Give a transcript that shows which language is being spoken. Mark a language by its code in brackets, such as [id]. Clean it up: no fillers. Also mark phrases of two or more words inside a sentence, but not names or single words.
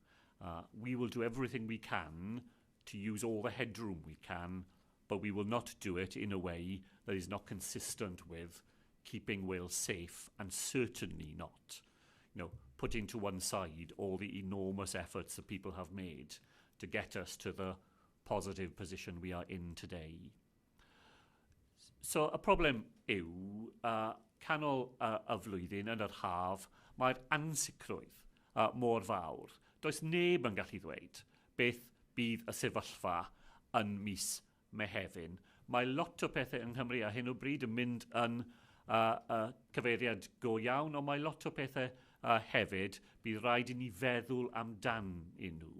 [en] We will do everything we can to use all the headroom we can, but we will not do it in a way that is not consistent with keeping Wales safe, and certainly not, putting to one side all the enormous efforts that people have made to get us to the positive position we are in today. [cy] So y problem yw, canol y flwyddyn yn yr haf, mae'r ansicrwydd mor fawr. Does neb yn gallu ddweud beth bydd y sefyllfa yn mis Mehefin. Mae lot o pethau yng Nghymru ar hyn o bryd yn mynd yn cyfeiriad go iawn, ond mae lot o pethau hefyd bydd rhaid i ni feddwl amdan nhw.